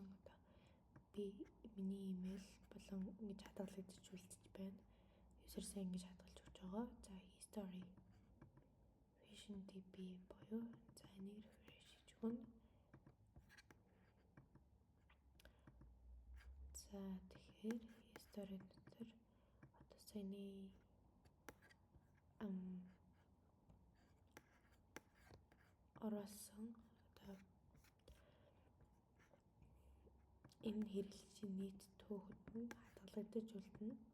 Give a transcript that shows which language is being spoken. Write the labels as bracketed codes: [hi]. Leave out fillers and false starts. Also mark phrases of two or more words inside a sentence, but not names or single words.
[mn] Одоо би миний имэйл болон ингэж хадгалагдаж үлдэж байна. User сайн ингэж хадгалж өгч байгаа. За [en] history phishing DB [mn] буюу за энийг refresh хийж өгнө. За тэгэхээр history дээр одоо саяны оруулсан одоо энэ хэрэглэгчийн нийт түүхэд нь хадгалагдаж үлдэнэ.